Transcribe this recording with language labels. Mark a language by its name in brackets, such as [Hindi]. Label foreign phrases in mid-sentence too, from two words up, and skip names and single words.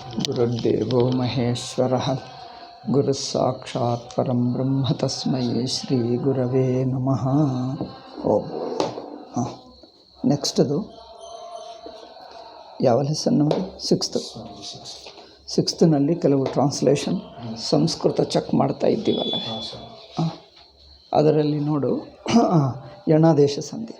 [Sanskrit] गुरुर्देवो महेश्वरः गुरुस्साक्षात् परं ब्रह्म तस्मै श्रीगुरवे नमः. ಓಂ. [Kannada] ನೆಕ್ಸ್ಟದು ಯಾವ ಲೆಸನ್ ನಮಗೆ? ಸಿಕ್ಸ್ತ್ನಲ್ಲಿ ಕೆಲವು ಟ್ರಾನ್ಸ್ಲೇಷನ್ ಸಂಸ್ಕೃತ ಚೆಕ್ ಮಾಡ್ತಾ ಇದ್ದೀವಲ್ಲ, ಅದರಲ್ಲಿ ನೋಡು ಯಣಾದೇಶ ಸಂಧಿ.